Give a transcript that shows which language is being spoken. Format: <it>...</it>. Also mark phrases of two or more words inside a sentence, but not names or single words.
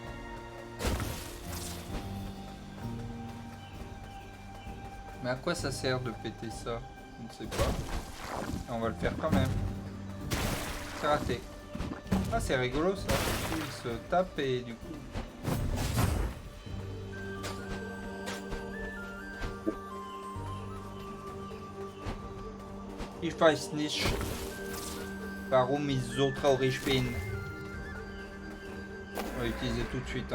<fr>Mais à quoi ça sert de péter ça? Je ne sais pas. Et on va le faire quand même. C'est raté. Ah, c'est rigolo ça. Il se tape et du coup...</fr> <de>Ich weiß nicht, warum ich so traurig bin.</de> <fr>On va utiliser tout de suite.</fr>